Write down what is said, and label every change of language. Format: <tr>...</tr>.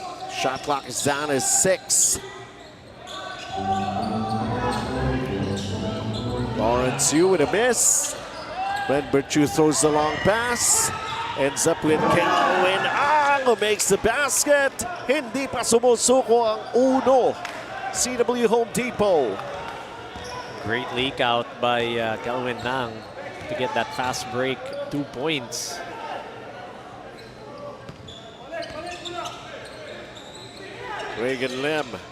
<en>Shot clock is down as 6. Lawrence Yu with a miss. Renbert Chu throws the long pass. Ends up with Kelwin Ang who makes the basket.</en> <tl>Hindi pa sumusuko ang uno.</tl> <en>CW Home Depot. Great leak out by Kelwin Nang to get that fast break, 2 points. Reagan Lim.</en>